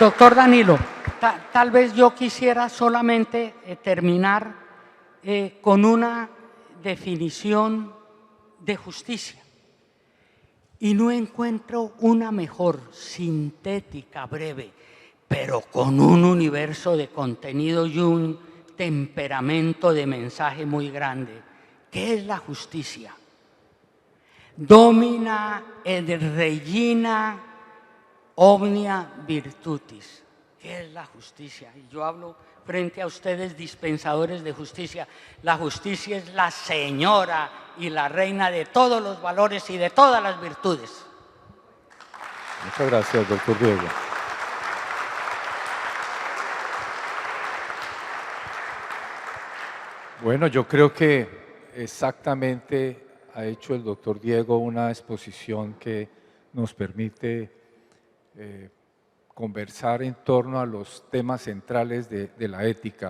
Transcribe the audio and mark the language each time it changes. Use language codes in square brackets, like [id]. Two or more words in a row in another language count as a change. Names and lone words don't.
[es] doctor Danilo, tal vez yo quisiera solamente terminar con una definición de justicia. Y no encuentro una mejor, sintética, breve, pero con un universo de contenido y un temperamento de mensaje muy grande. ¿Qué es la justicia? [la] Domina et regina omnia virtutis. [es] ¿Qué es la justicia? Y yo hablo frente a ustedes, dispensadores de justicia. La justicia es la señora y la reina de todos los valores y de todas las virtudes. Muchas gracias, doctor Diego. Bueno, yo creo que exactamente ha hecho el doctor Diego una exposición que nos permite conversar en torno a los temas centrales de la ética.